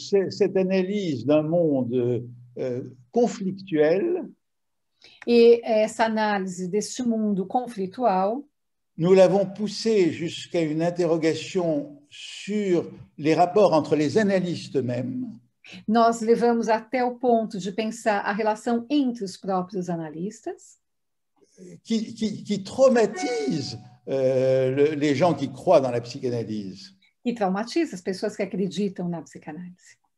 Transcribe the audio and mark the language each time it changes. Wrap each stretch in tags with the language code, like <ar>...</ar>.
<fr>Cette analyse d'un monde conflictuel,</fr> <pt>e essa análise deste mundo conflitual,</pt> <fr>nous l'avons poussée jusqu'à une interrogation sur les rapports entre les analystes eux-mêmes.</fr> <pt>Nós levamos até o ponto de pensar a relação entre os próprios analistas,</pt> <fr>qui traumatise les gens qui croient dans la psychanalyse.</fr> <pt>E traumatiza as pessoas que acreditam na psicanálise.</pt>